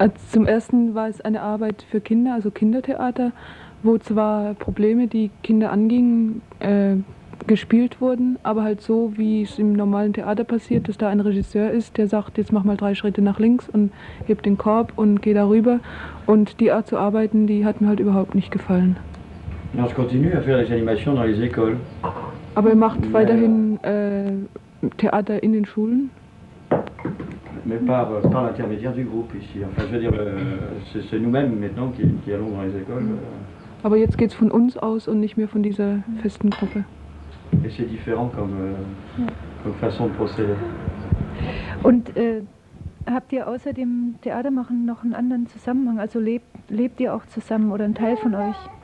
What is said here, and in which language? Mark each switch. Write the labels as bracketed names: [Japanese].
[German] Zum ersten war es eine Arbeit für Kinder, also Kindertheater, wo zwar Probleme, die Kinder angingen, gespielt wurden, aber halt so, wie es im normalen Theater passiert, dass da ein Regisseur ist, der sagt, jetzt mach mal 3 Schritte nach links und heb den Korb und geh darüber. Und die Art zu arbeiten, die hat mir halt überhaupt nicht gefallen. [French] Non, je continue à faire des animations dans les écoles. [German] Aber er macht weiterhin Theater in den Schulen. [French] Mais par l'intermédiaire du groupe ici. Enfin, je veux dire, c'est nous-mêmes maintenant qui allons dans les écoles. [German] Aber jetzt geht es von uns aus und nicht mehr von dieser festen Gruppe. [French] Et c'est différent comme façon de procéder. [German] Und habt ihr außer dem Theatermachen noch einen anderen Zusammenhang? Also lebt ihr auch zusammen oder ein Teil von euch?